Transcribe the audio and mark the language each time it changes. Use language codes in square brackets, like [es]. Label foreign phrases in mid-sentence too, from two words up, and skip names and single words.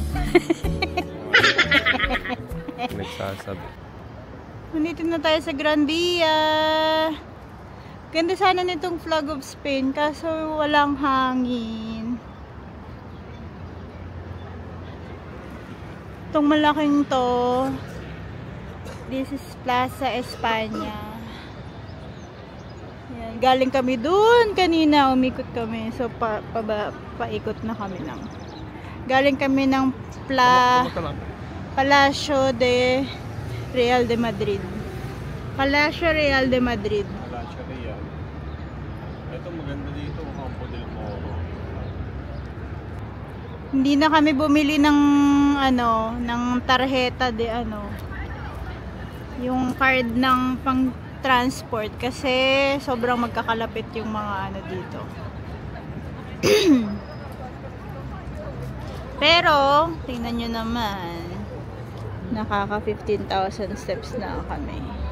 [tl] Nagsasabi. Nandito na tayo sa Gran Via. Ganda sana nitong Flag of Spain kaso walang hangin. Itong malaking to, [en] this is [tl] Plaza España. Yan. Galing kami dun kanina, umikot kami. So paikot na kami lang. Galing kami ng Palacio de Real de Madrid. Palacio Real de Madrid. Palacio Real. Ito maganda dito, Campo del Moro. Hindi na kami bumili ng ng [es] tarjeta de [tl] yung card ng pang transport kasi sobrang magkakalapit yung mga dito. Pero tingnan nyo naman, nakaka 15,000 steps na kami.